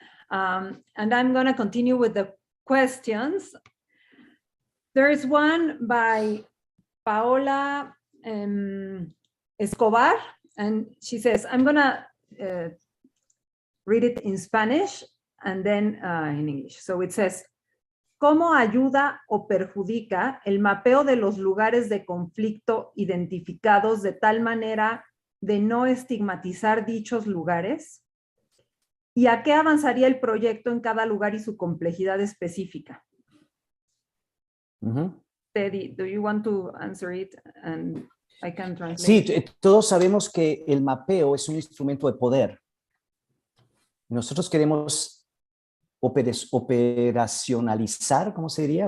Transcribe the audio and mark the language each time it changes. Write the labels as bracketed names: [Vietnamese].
[English] And I'm going to continue with the questions. There is one by Paola Escobar, and she says, I'm going to read it in Spanish and then in English. [Spanish] So it says, ¿cómo ayuda o perjudica el mapeo de los lugares de conflicto identificados de tal manera de no estigmatizar dichos lugares? ¿Y a qué avanzaría el proyecto en cada lugar y su complejidad específica? [English] Teddy, do you want to answer it? And I can translate. [Spanish] Sí, todos sabemos que el mapeo es un instrumento de poder. Nosotros queremos operacionalizar, ¿cómo se diría?